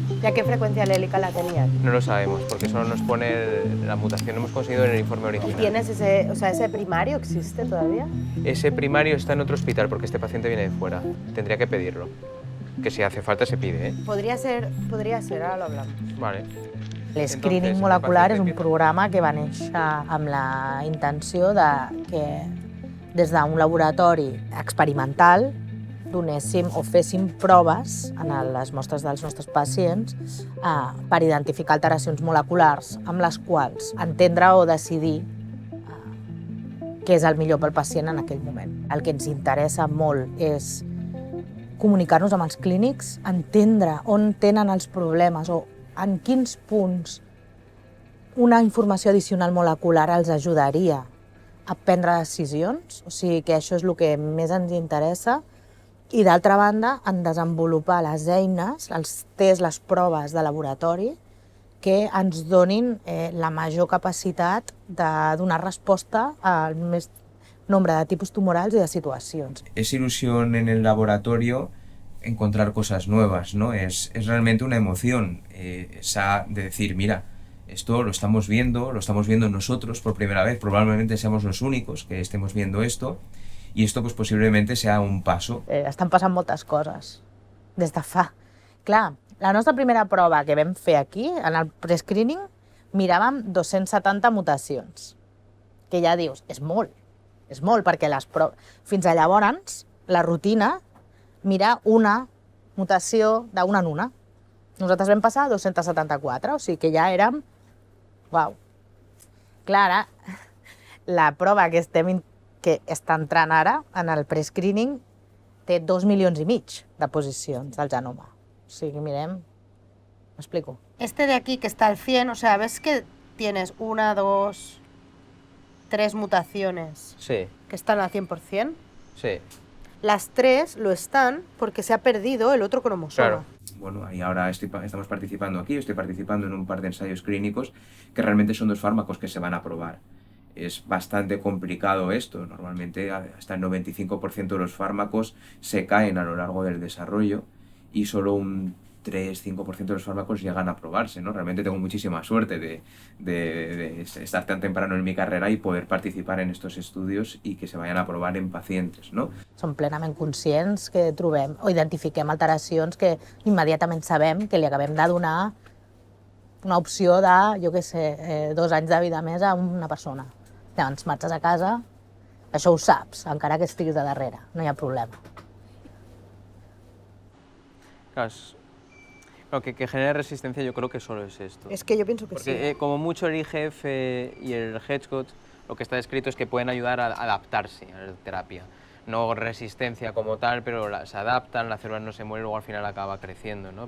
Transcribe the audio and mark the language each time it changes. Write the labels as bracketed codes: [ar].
[es] ¿Y a qué frecuencia alélica la tenían? No lo sabemos, porque solo nos pone la mutación, hemos conseguido en el informe original. ¿Tienes ese primario existe todavía? Ese primario está en otro hospital porque este paciente viene de fuera. Tendría que pedirlo. Que si hace falta se pide, ¿eh? Podría ser, ahora lo hablamos. Vale. [ca] L'Screening molecular és un programa que va néixer amb la intenció de que des d'un laboratori experimental donéssim o féssim proves en les mostres dels nostres pacients per identificar alteracions moleculars amb les quals entendre o decidir què és el millor pel pacient en aquell moment. El que ens interessa molt és comunicar-nos amb els clínics, entendre on tenen els problemes o en quins punts una informació addicional molecular els ajudaria a prendre decisions, o sigui que això és el que més ens interessa, i d'altra banda, en desenvolupar les eines, els tests, les proves de laboratori que ens donin la major capacitat de donar resposta al més nombre de tipus tumorals i de situacions. [es] Es ilusión en el laboratorio encontrar cosas nuevas, ¿no? Es realmente una emoción esa de decir, mira, esto lo estamos viendo nosotros por primera vez, probablemente seamos los únicos que estemos viendo esto, y esto pues posiblemente sea un paso. [ca] Estan passant moltes coses des de fa. Clar, la nostra primera prova que vam fer aquí, en el prescreening, miràvem 270 mutacions, que ja dius, és molt, perquè fins a llavors la rutina mira una mutació d'una en una. Nosaltres vam passar a 274, o sigui que ja érem... Uau! Clar, ara, la prova que està entrant ara, en el prescreening, té 2,5 milions de posicions del genoma. O sigui, mirem... M'explico. [es] Este de aquí, que está al 100, o sea, ¿ves que tienes 1, 2, 3 mutaciones Sí. que están al 100%? Sí. Las 3 lo están porque se ha perdido el otro cromosoma. Claro. Bueno, y ahora estamos participando aquí, estoy participando en un par de ensayos clínicos que realmente son 2 fármacos que se van a probar. Es bastante complicado esto, normalmente hasta el 95% de los fármacos se caen a lo largo del desarrollo y solo un 3-5% de los fármacos llegan a probarse, ¿no? Realmente tengo muchísima suerte de estar tan temprano en mi carrera y poder participar en estos estudios y que se vayan a probar en pacientes, ¿no? [ca] Som plenament conscients que trobem o identifiquem alteracions que immediatament sabem que li acabem de donar una opció de, jo què sé, 2 anys de vida més a una persona. Llavors marxes a casa, això ho saps, encara que estiguis de darrere, no hi ha problema. [es] Claro, lo que genera resistencia yo creo que solo es esto. Es que yo pienso que Porque, sí. como mucho el IGF y el Hedgehog, lo que está descrito es que pueden ayudar a adaptarse a la terapia. No resistencia como tal, pero se adaptan, la célula no se muere, luego al final acaba creciendo, ¿no?